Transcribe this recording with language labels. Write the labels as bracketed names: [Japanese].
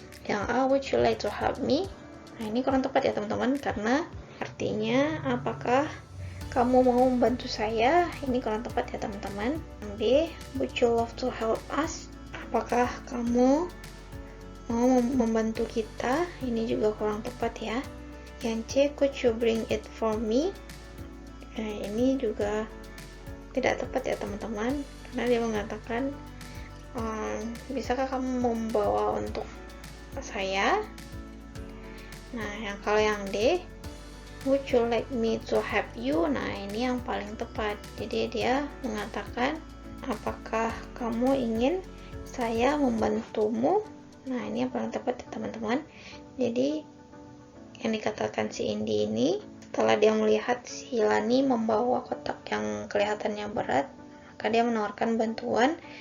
[English] Yang A, would you like to help me? [Indonesian] Nah, ini kurang tepat ya teman-teman, karena artinya apakah kamu mau membantu saya? Ini kurang tepat ya teman-teman. [English] Yang B, would you love to help us? [Indonesian] Apakah kamu mau membantu kita? Ini juga kurang tepat ya. [English] Yang C, could you bring it for me? [Indonesian] Nah, ini juga tidak tepat ya teman-teman, karena dia mengatakan bisakah kamu membawa untuk saya? [English] Nah, kalau yang D, would you like me to help you? [Indonesian] Nah, ini yang paling tepat. Jadi dia mengatakan apakah kamu ingin saya membantumu? Nah, ini yang paling tepat ya teman-teman. Jadi yang dikatakan si Indi ini, setelah dia melihat si Lani membawa kotak yang kelihatannya berat, maka dia menawarkan bantuan.